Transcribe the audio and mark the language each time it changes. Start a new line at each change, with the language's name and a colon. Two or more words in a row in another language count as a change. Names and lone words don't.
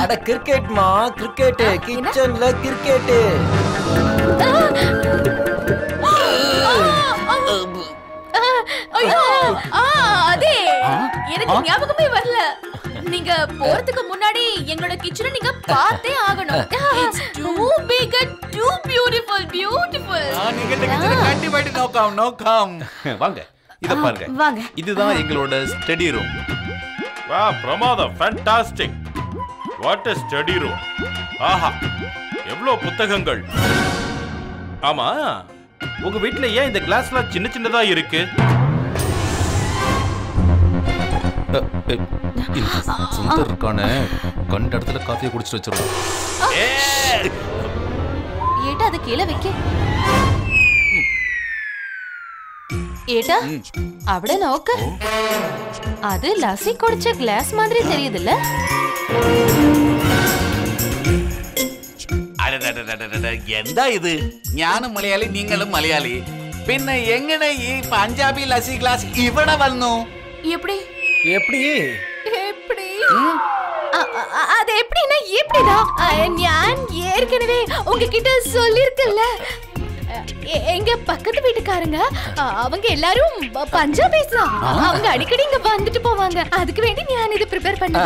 Tamil: அட கிரிக்கெட்மா, கிரிக்கெட். கிச்சன்ல கிரிக்கெட். ஐயோ, அதே எனக்கு ஞாபகமே வரல. நீங்க போறதுக்கு முன்னாடி எங்களோட கிச்சனை நீங்க பார்த்தே ஆகணும்.
English: It's too big and too beautiful.
Tamil: நீங்க இந்த கிச்சனை கண்டிப்பாடி நோக்கம். வாங்க, இத பாருங்க. வாங்க. இதுதான் எங்களோட
English: study room.
Tamil: வா, பிரமாதம்,
English: fantastic. What a study room.
Tamil: ஆஹா, எவ்வளவு புத்தகங்கள். ஆமா, உங்க வீட்ல ஏன் இந்த கிளாஸ்லாம் சின்ன சின்னதா இருக்கு? சுந்தர் இருக்கானே, கண்ட இடத்துல காஃபியை குடிச்சிட்டு வச்சிருவோம். ஏட்டா அது கீழே வைக்க.
Malayalam: ஏட்டா അവിടെ നോക്ക്. അത് ലസ്സി കുടിച്ച ഗ്ലാസ് മാതിരി தெரியுதுல்ல? എന്താ ഇത്? ഞാനും മലയാളി, നിങ്ങളും മലയാളി. പിന്നെ എങ്ങനെ ഈ പഞ്ചാബി ലസ്സി ഗ്ലാസ് ഇവിടെ വന്നു?
Tamil: எப்படி எப்படி? அது எப்படின்னா எப்படிதான் நான் ஏற்கனவே உங்ககிட்ட சொல்லிருக்கல. எங்க பக்கத்து வீட்டுக்காரங்க அவங்க எல்லாரும் பஞ்சாபிஸ் தான். அவங்க அடிக்கடி இங்க வந்துட்டு போவாங்க. அதுக்கு வேண்டி நான் இது ப்ரிப்பேர் பண்ணேன்.